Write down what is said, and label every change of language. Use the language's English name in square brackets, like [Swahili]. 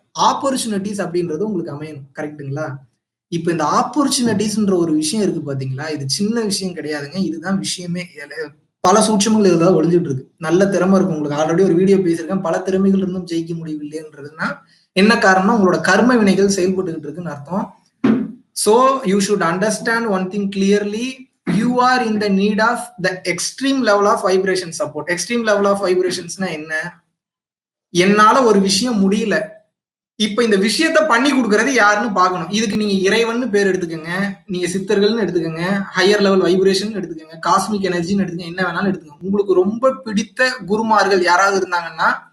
[Tamil] Opportunities அப்படின்றது உங்களுக்கு அமையணும், கரெக்டுங்களா? இப்ப இந்த ஆப்பர்ச்சுனிட்டிஸ்ன்ற ஒரு விஷயம் இருக்கு பாத்தீங்களா, இது சின்ன விஷயம் கிடையாதுங்க. இதுதான் விஷயமே. பல சூட்சமங்கள் இதுதான் ஒளிஞ்சிட்டு இருக்கு. நல்ல திறமை இருக்கும் உங்களுக்கு. ஆல்ரெடி ஒரு வீடியோ பேசியிருக்கேன், பல திறமைகள் இருந்தும் ஜெயிக்க முடியவில்லைன்றதுன்னா என்ன காரணம்? உங்களோட கர்ம வினைகள் செயல்பட்டுக்கிட்டு இருக்குன்னு அர்த்தம். [English] So you should understand one thing clearly. You are in the need of the extreme level of vibration support. Extreme level of vibrationsனா என்ன? [Tamil] என்னால ஒரு விஷயம் முடியல, இப்ப இந்த விஷயத்த பண்ணி கொடுக்கறது யாருன்னு பார்க்கணும். இதுக்கு நீங்க இறைவன் பேர் எடுத்துக்கோங்க, நீங்க சித்தர்கள்னு எடுத்துக்கோங்க, ஹையர் லெவல் வைப்ரேஷன் எடுத்துக்கோங்க, காஸ்மிக் எனர்ஜின்னு எடுத்துக்கோங்க, என்ன வேணாலும் எடுத்துக்கோங்க. உங்களுக்கு ரொம்ப பிடித்த குருமார்கள் யாராவது இருந்தாங்கன்னா